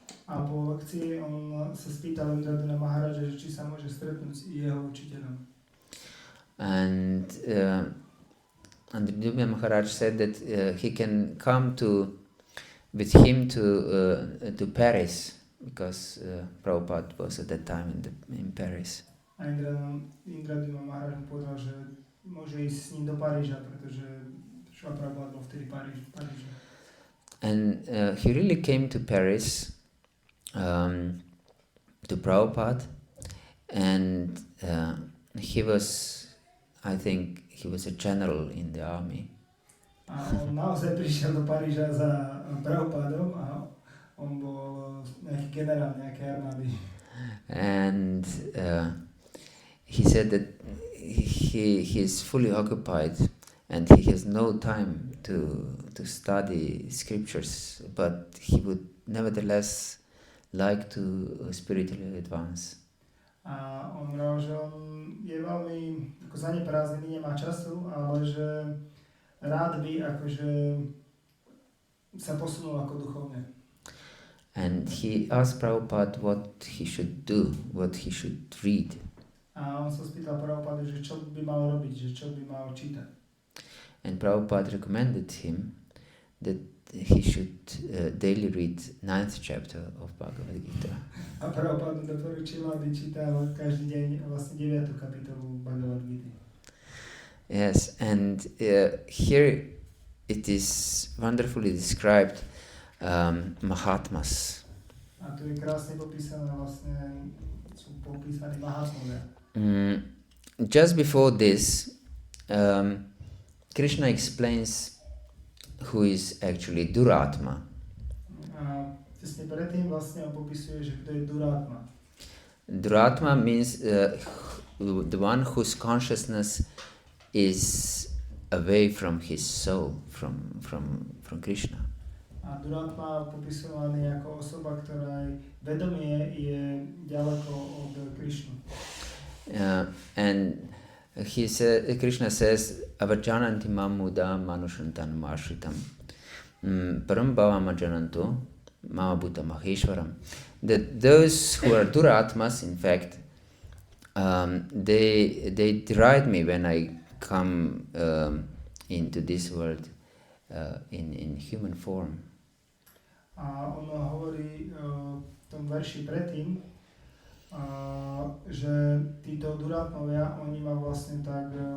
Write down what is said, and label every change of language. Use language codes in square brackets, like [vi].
[sk] A po lekcii on sa spýtal Indradumna Maharaja, že či sa môže stretnúť s jeho učiteľom. [en] And Indradumna Maharaj said that he can come with him to Paris, because Prabhupada was at that time in Paris. [sk] A Indradumna Maharaj mu povedal, že môže ísť s ním do Paríža, pretože Šrila Prabhupada bol vtedy v Paríži. [en] And he really came to Paris, to Prabhupada, and he was, I think, he was a general in the army. [sk] A on naozaj prišiel do Paríža za Prabhupádom a on bol nejaký generál nejakej armády. [en] And he said that he is fully occupied and he has no time to study scriptures, but he would nevertheless like to spiritually advance. [sk] A on hovoril, že on je veľmi ako zaneprázdnený, nemá času, ale že rád by akože sa posunul ako duchovne. [en] And he asked Prabhupada what he should do, what he should read. [sk] A on sa spýtal Prabhupada, že čo by mal robiť, že čo by mal čítať. [en] And Prabhupada recommended him that he should daily read 9th chapter of Bhagavad-gita. [sk] A Prabhupada mu doporučil, aby čítal každý deň vlastne 9. kapitolu Bhagavad-gity. [en] Yes, and here it is wonderfully described, mahatmas. [sk] A tu je krásne popísané vlastne, sú popísaní mahatmovia. [en] Just before this, Krishna explains who is actually duratma. [sk] A tesne predtým vlastne on popisuje, že kto je duratma. [en] Duratma means the one whose consciousness is away from his soul, from Krishna. [sk] A duratma popisovaný ako osoba, ktorá vedomie je ďaleko od Krishnu. [en] And Krishna says, [sa] avajananti mam muda manushantan mashritam param bhavama jananto mama bhuta maheshwaram. [en] That those who are duratmas, in fact, they deride me when I come into this world in human form. [sk] A on hovorí v tom verši predtým, že títo duratmovia, oni ma vlastne tak